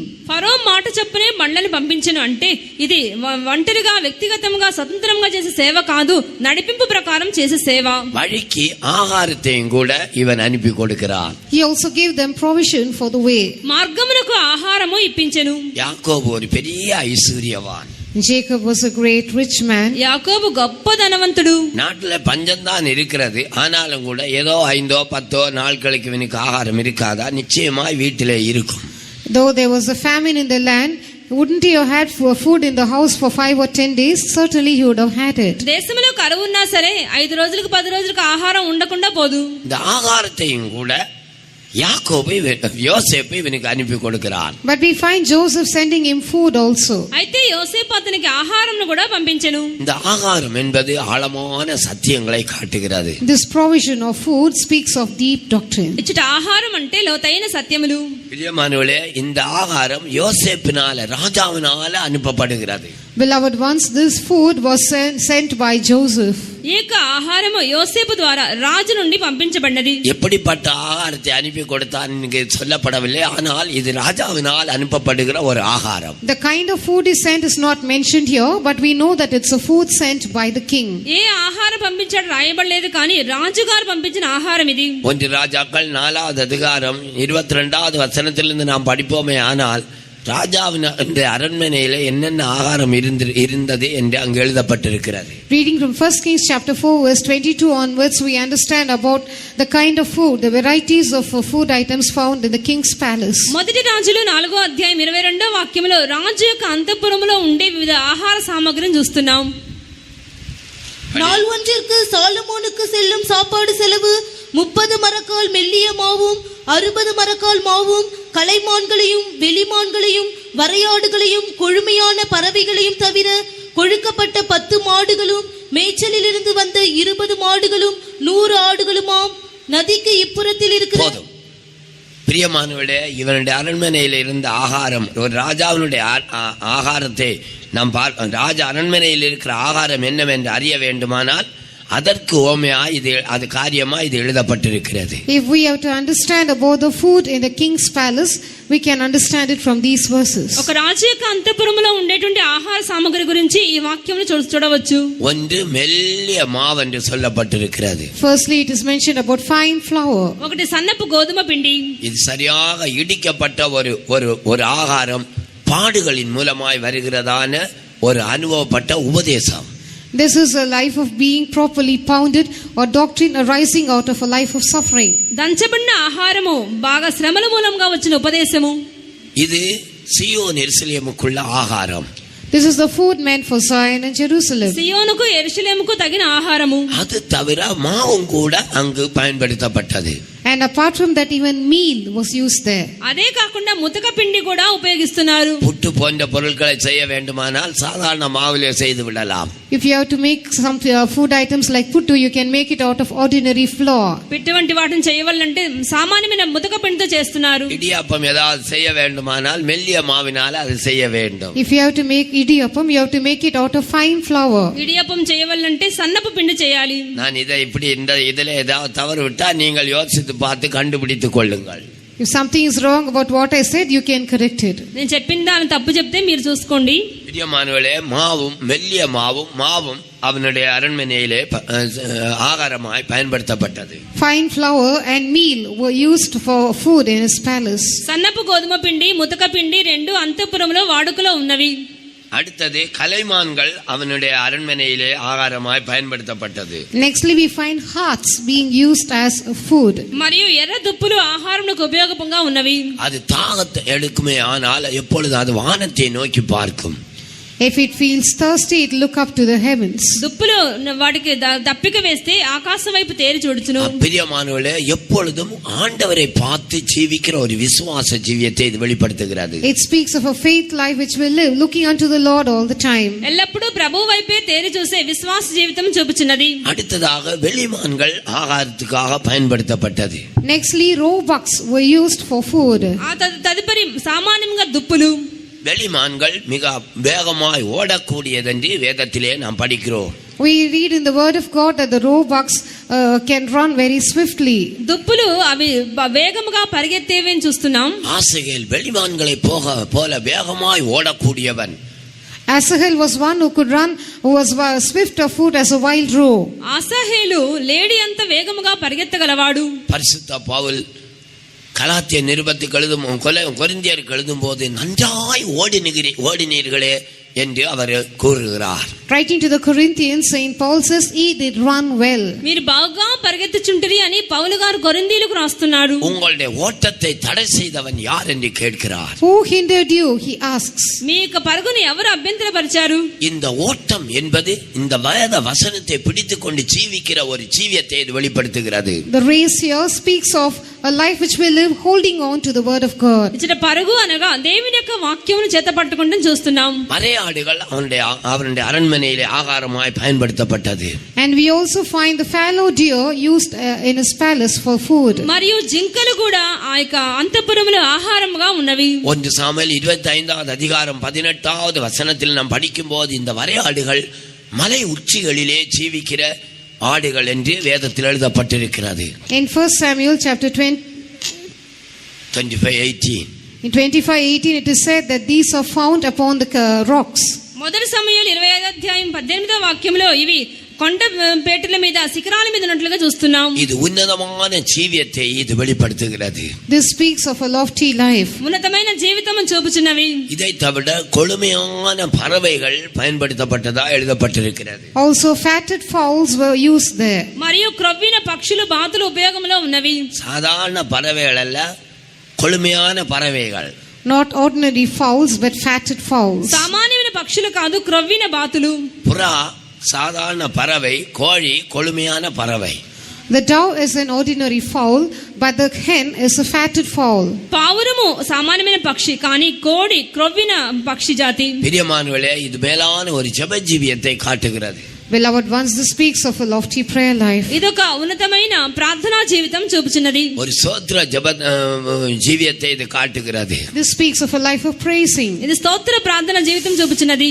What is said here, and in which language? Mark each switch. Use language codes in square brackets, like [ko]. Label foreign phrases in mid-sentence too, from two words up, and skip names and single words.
[te] ఫరో మాట చొప్పునే బండ్లను పంపించెను అంటే ఇది ఒంటరిగా వ్యక్తిగతంగా స్వతంత్రంగా చేసే సేవ కాదు, నడిపింపు ప్రకారం చేసే సేవ. [ta] வழிக்கு ஆகாரத்தையும் கூட இவன் அனுப்பி கொடுக்கிறான். [en] He also gave them provision for the way. [te] మార్గమునకు ఆహారము ఇప్పించెను. [ta] யாக்கோபு ஒரு பெரிய ஐஸ்வர்யவான். [en] Jacob was a great rich man. [te] యాకోబు గొప్ప ధనవంతుడు. [ta] நாட்டுல பஞ்சம்தான் இருக்கிறது, ஆனாலும் கூட ஏதோ 5-10 நாட்களுக்கு இவனுக்கு ஆகாரம் இருக்காதா? நிச்சயமாய் வீட்டிலே இருக்கும். [en] Though there was a famine in the land, wouldn't he have had food in the house for 5 or 10 days? Certainly he would have had it. [te] దేశంలో కరువు ఉన్నా సరే 5 రోజులకు 10 రోజులకు ఆహారం ఉండకుండా పోదు. [ta] இந்த ஆகாரத்தையும் கூட யாக்கோபு யோசேப்பு இவனுக்கு அனுப்பி கொடுக்கிறான். [en] But we find Joseph sending him food also. [te] అయితే యోసేపు అతనికి ఆహారంను కూడా పంపించెను. [ta] இந்த ஆகாரம் என்பது ஆழமான சத்தியங்களை காட்டுகிறது. [en] This provision of food speaks of deep doctrine. [te] ఇచ్చట ఆహారం అంటే లోతైన సత్యములు. [ta] பிரியமானவர்களே, இந்த ஆகாரம் யோசேப்பினால ராஜாவினால அனுப்பப்படுகிறது. [en] Beloved ones, this food was sent by Joseph. [te] ఈ యొక్క ఆహారము యోసేపు ద్వారా రాజు నుండి పంపించబడినది. [ta] எப்படிப்பட்ட ஆகாரத்தை அனுப்பி கொடுத்தான் இங்கே சொல்லப்படவில்லை, ஆனால் இது ராஜாவினால் அனுப்பப்படுகிற ஒரு ஆகாரம். [en] The kind of food he sent is not mentioned here, but we know that it's a food sent by the king. [te] ఏ ఆహారం పంపించాడు రాయబడలేదు, కానీ రాజుగారు పంపించిన ఆహారం ఇది. [ta] 1 ராஜாக்கள் 4வது அதிகாரம் 22வது வசனத்திலிருந்து நாம் படிப்போமே, ஆனால் ராஜாவின் அரண்மனையில என்னென்ன ஆகாரம் இருந்தது என்று அங்கு எழுதப்பட்டிருக்கிறது. [en] Reading from 1 Kings chapter 4 verse 22 onwards, we understand about the kind of food, the varieties of food items found in the king's palace. [te] మొదటి రాజులు 4వ అధ్యాయం 22వ వాక్యములో రాజు యొక్క అంతఃపురములో ఉండే వివిధ ఆహార సామగ్రిని చూస్తున్నాం. [ta] நாள் ஒன்றிற்கு சாலமோனுக்கு செல்லும் சாப்பாடு செலவு 30 மரக்கால் மெல்லிய மாவும் 60 மரக்கால் மாவும் கலைமான்களையும் வெளிமான்களையும் வரையாடுகளையும் கொழுமையான பறவைகளையும் தவிர கொழுக்கப்பட்ட 10 மாடுகளும் மேய்ச்சலில் இருந்து வந்த 20 மாடுகளும் 100 ஆடுகளுமாம் நதிக்கு இப்புறத்தில் இருக்கிற. பிரியமானவர்களே, இவனுடைய அரண்மனையில் இருந்த ஆகாரம், ஒரு ராஜாவினுடைய ஆகாரத்தை நாம் ராஜா அரண்மனையில் இருக்கிற ஆகாரம் என்னவென்று அறிய வேண்டுமானால் அதற்கு ஓமையா இது அது காரியமா இது எழுதப்பட்டிருக்கிறது. [en] If we have to understand about the food in the king's palace, we can understand it from these verses. [te] ఒక రాజు యొక్క అంతఃపురములో ఉండేటువంటి ఆహార సామగ్రి గురించి ఈ వాక్యమును చూడవచ్చు. [ta] ஒன்று மெல்லிய மாவு என்று சொல்லப்பட்டிருக்கிறது. [en] Firstly, it is mentioned about fine flour. [te] ఒకటి సన్నపు గోధుమ పిండి. [ta] இது சரியாக இடிக்கப்பட்ட ஒரு ஆகாரம், பாடுகளின் மூலமாய் வருகிறதான ஒரு அனுபவப்பட்ட உபதேசம். [en] This is a life of being properly pounded or doctrine arising out of a life of suffering. [te] దంచబడిన ఆహారము బాగా శ్రమల మూలంగా వచ్చిన ఉపదేశము. [ta] இது சீயோன் எருசலேமுக்குள்ள ஆகாரம். [en] This is the food meant for Zion and Jerusalem. [te] సియోనుకు యెరూషలేముకు తగిన ఆహారము. [ta] அது தவிர மாவும் கூட அங்கு பயன்படுத்தப்பட்டது. [en] And apart from that, even meal was used there. [te] అదే కాకుండా ముతక పిండి కూడా ఉపయోగిస్తున్నారు. [ta] புட்டு போன்ற பொருட்களை செய்ய வேண்டுமானால் சாதாரண மாவிலே செய்து விடலாம். [en] If you have to make some food items like puttu, you can make it out of ordinary flour. [te] పిట్టు వంటి వాటిని చేయవాలంటే సామాన్యమైన ముతక పిండితో చేస్తున్నారు. [ta] இடியாப்பம் ஏதாவது செய்ய வேண்டுமானால் மெல்லிய மாவினால அது செய்ய வேண்டும். [en] If you have to make idiyappam, you have to make it out of fine flour. [te] ఇడియప్పం చేయవాలంటే సన్నపు పిండి చేయాలి. [ta] நான் இதை இப்படி இதில் ஏதாவது தவறு விட்டா நீங்கள் யோசித்து பார்த்து கண்டுபிடித்துக் கொள்ளுங்கள். [en] If something is wrong about what I said, you can correct it. [te] నేను చెప్పిన దాని తప్పు చెప్తే మీరు చూసుకోండి. [ta] பிரியமானவர்களே, மெல்லிய மாவும் அவனுடைய அரண்மனையிலே ஆகாரமாய் பயன்படுத்தப்பட்டது. [en] Fine flour and meal were used for food in his palace. [te] సన్నపు గోధుమ పిండి ముతక పిండి రెండు అంతఃపురంలో వాడుకలో ఉన్నవి. [ta] அடுத்தது கலைமான்கள் அவனுடைய அரண்மனையிலே ஆகாரமாய் பயன்படுத்தப்பட்டது. [en] Nextly, we find hearts being used as food. [te] మరియు ఎర్ర దుప్పులు ఆహారమునకు ఉపయోగంగా ఉన్నవి. [ta] அது தாகத்தை எடுக்குமே, ஆனால் எப்பொழுது அது வானத்தை நோக்கி பார்க்கும். [en] If it feels thirsty, it look up to the heavens. [te] దుప్పులు వాటికి దప్పిక వేస్తే ఆకాశం వైపు తేరి చూడుచును. [ta] பிரியமானவர்களே, எப்பொழுதும் ஆண்டவரை பார்த்து ஜீவிக்கிற ஒரு விசுவாச ஜீவியத்தை இது வெளிப்படுத்துகிறது. [en] It speaks of a faith life which we live, looking unto the Lord all the time. [te] ఎల్లప్పుడూ ప్రభువు వైపే తేరి చూసే విశ్వాస జీవితం చూపుచున్నది. [ta] அடுத்ததாக வெளிமான்கள் ஆகாரத்துக்காக பயன்படுத்தப்பட்டது. [en] Nextly, roebucks were used for food. [te] ఆ తదుపరి సామాన్యంగా దుప్పులు. [ta] வெளிமான்கள் மிக வேகமாய் ஓடக்கூடியதென்று வேதத்திலே நாம் படிக்கிறோம். [en] We read in the word of God that the roebucks can run very swiftly. [te] దుప్పులు అవి వేగముగా పరిగెత్తేవి అని చూస్తున్నాం. [ta] ஆசகேல் வெளிமான்களை போல வேகமாய் ஓடக்கூடியவன். [en] Asahel was one who could run, who was swift of foot as a wild roe. [te] ఆసాహేలు లేడి అంత వేగముగా పరిగెత్తగలవాడు. [ta] பரிசுத்த பவுல் கலாத்திய நிருபத்துக்கு எழுதும் கொரிந்தியருக்கு எழுதும் போது நன்றாய் ஓடினீர்களே என்று அவர் கூறுகிறார். [en] Writing to the Corinthians, Saint Paul says, "He did run well." [te] మీరు బాగా పరిగెత్తుచుంటిరి అని పౌలు గారు కొరింథీయులకు రాస్తున్నాడు. [ta] உங்களுடைய ஓட்டத்தை தடை செய்தவன் யார் என்று கேட்கிறார். [en] Who hindered you? He asks. [te] మీ యొక్క పరుగుని ఎవరు అభ్యంతరపరిచారు? [ta] இந்த ஓட்டம் என்பது இந்த வேத வசனத்தை பிடித்துக்கொண்டு ஜீவிக்கிற ஒரு ஜீவியத்தை இது வெளிப்படுத்துகிறது. [en] The race here speaks of a life which we live holding on to the word of God. [te] ఇచ్చట పరుగు అనగా దేవుని యొక్క వాక్యమును చేత పట్టుకుంటూ చూస్తున్నాం. [ta] மறையாடுகள் அவனுடைய அரண்மனையிலே ஆகாரமாய் பயன்படுத்தப்பட்டது. [en] And we also find the fallow deer used in his palace for food. [te] మరియు జింకలు కూడా ఆ యొక్క అంతఃపురములో ఆహారముగా ఉన్నవి. [ta] 1 சாமுவேல் 25வது அதிகாரம் 18வது வசனத்தில் நாம் படிக்கும்போது இந்த வரையாடுகள் மலை உச்சிகளிலே ஜீவிக்கிற ஆடுகள் என்று வேதத்தில் எழுதப்பட்டிருக்கிறது. [en] In 1 Samuel chapter 25:18 in 25:18 it is said that these are found upon the rocks. [te] మొదటి సమూయేలు 25వ అధ్యాయం 18వ వాక్యంలో ఇవి కొండ పేటల మీద శిఖరాల మీద ఉన్నట్లుగా చూస్తున్నాం. [ta] இது உன்னதமான ஜீவியத்தை இது வெளிப்படுத்துகிறது. [en] This speaks of a lofty life. [te] ఉన్నతమైన జీవితం చూపుచున్నవి. [ta] இதை தவிர கொழுமையான பறவைகள் பயன்படுத்தப்பட்டதா எழுதப்பட்டிருக்கிறது. [en] Also fatted fowls were used there. [te] మరియు క్రొవ్విన పక్షులు బాతులు ఉపయోగంలో ఉన్నవి. [ta] சாதாரண பறவைகள் அல்ல, கொழுமையான பறவைகள். [en] Not ordinary fowls but fatted fowls. [te] సామాన్యమైన పక్షులు కాదు, క్రొవ్విన బాతులు. [ta] புறா சாதாரண பறவை, கோழி கொழுமையான பறவை. [en] The dove is an ordinary fowl, but the hen is a fatted fowl. [te] పావురము సామాన్యమైన పక్షి, కానీ కోడి క్రొవ్విన పక్షి జాతి. [ta] பிரியமானவர்களே, இது மேலான ஒரு ஜெப ஜீவியத்தை காட்டுகிறது. [en] Beloved ones, this speaks of a lofty prayer life. [te] ఇదొక ఉన్నతమైన ప్రార్థనా జీవితం చూపుచున్నది. [ta] ஒரு ஸ்தோத்திர ஜெப ஜீவியத்தை இது காட்டுகிறது. [en] This speaks of a life of praising. [te] ఇది స్తోత్ర ప్రార్థన జీవితం చూపుచున్నది.